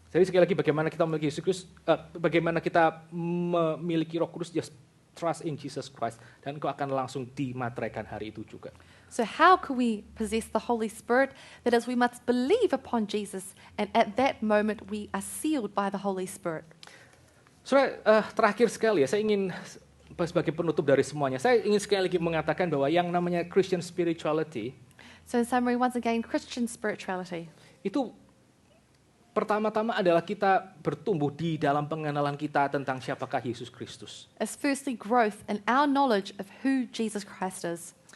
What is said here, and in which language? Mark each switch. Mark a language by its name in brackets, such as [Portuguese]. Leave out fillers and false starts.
[Indonesian] Jadi sekali lagi bagaimana kita memiliki Yesus Kristus, bagaimana kita memiliki Roh Kudus, [English] just trust in Jesus Christ, [Indonesian] dan engkau akan langsung dimateraikan hari itu juga. [English] So how can we possess the Holy Spirit? That is, we must believe upon Jesus, and at that moment we are sealed by the Holy Spirit. [Indonesian] Saudara, terakhir sekali ya, saya ingin sebagai penutup dari semuanya, saya ingin sekali lagi mengatakan bahwa yang namanya Christian spirituality, [English] so in summary, once again, Christian spirituality, [Indonesian] itu pertama-tama adalah kita bertumbuh di dalam pengenalan kita tentang siapakah Yesus Kristus. [English] is firstly growth in our knowledge of who Jesus Christ is.